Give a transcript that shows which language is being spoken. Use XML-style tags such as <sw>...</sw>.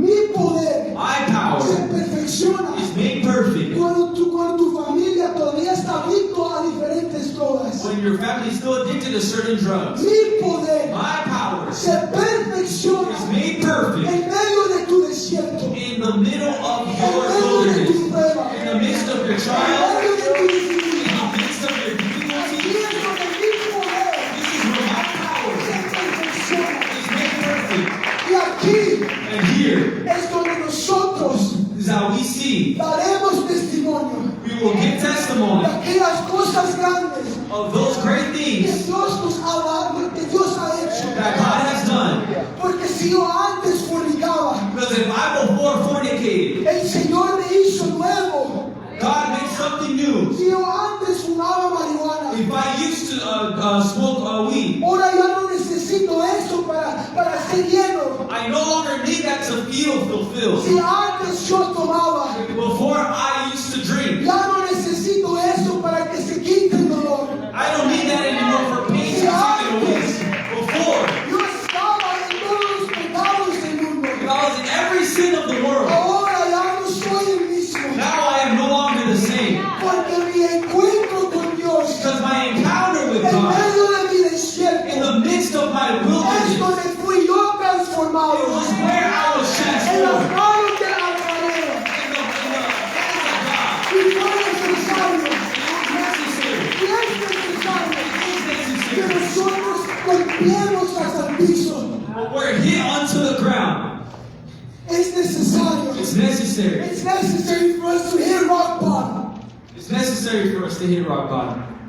<es>Mi poder</es> <en>My</en> <es>se</es> <en>power</en> <es>perfecciona</es> <en>is made perfect</en> <es>cuando tu familia todavía está adicto a diferentes drogas.</es> <en>when your family is still addicted to certain drugs.</en> <es>Mi poder</es> <en>My power</en> <es>se perfecciona</es> <en>is made perfect</en> <es>en medio de tu desierto,</es> <en>in the middle of</en> <es>en</es> <en>your</en> <es>medio de tu</es> <en>wilderness,</en> <es>prueba,</es> <en>in the midst of your</en> <es>en</es> <en>trial,</en> <es>medio de tu</es> <en>in</en> <es>dificultad.</es> <en>the midst of your</en> <es>Aquí</es> <en>difficulty.</en> <es>es donde mi poder</es> <en>This is where my power</en> <es>se perfecciona.</es> <en>is made perfect.</en> <es>Y aquí</es> <en>And here</en> <es>es donde nosotros</es> <en>is how we see,</en> <es>daremos testimonio</es> <en>we will give testimony</en> <es>aquellas cosas grandes</es> <en>of those great</en> <es>que</es> <en>things</en> <es>Dios nos ha dado, que Dios ha hecho.</es> <en>that God has done.</en> <es>Porque si yo antes fornicaba,</es> <en>Because if I before fornicated,</en> <es>el Señor me hizo nuevo.</es> <en>God made something new.</en> <es>Si yo antes fumaba marihuana,</es> <en>If I used to smoke weed,</en> <es>ahora ya no necesito eso para ser lleno.</es> <en>I no longer need that to feel fulfilled.</en> <es>Si antes yo tomaba,</es> <en>Before I used to drink,</en> <es>ya no necesito eso para que se quite el dolor.</es> <en>I don't need that anymore for pain to be taken away. Before,</en> <es>Yo estaba en todos los pecados del mundo.</es> <en>if I was in every sin of the world,</en> <es>Ahora ya no soy el mismo.</es> <en>now I am no longer the same.</en> <es>Porque mi encuentro con Dios</es> <en>Because my encounter with</en> <es>en</es> <en>God,</en> <es>medio de mi</es> <en>in</en> <es>desierto</es> <en>the midst of my</en> <es>es</es> <en>wilderness,</en> <es>donde fui yo</es> <en>it</en> <es>transformado</es> <en>was where I was</en> <es>en las</es> <en>transformed.</en> <es>manos del alfarero.</es> <en>In the hands of God. It was necessary.</en> <es>y es necesario</es> <en>is necessary.</en> <es>nosotros golpeemos al piso.</es> <en>But we're hit onto the ground.</en> <es>Es necesario.</es> <en>It's necessary. It's necessary for us to hit rock bottom. It's necessary for us to hit rock bottom.</en>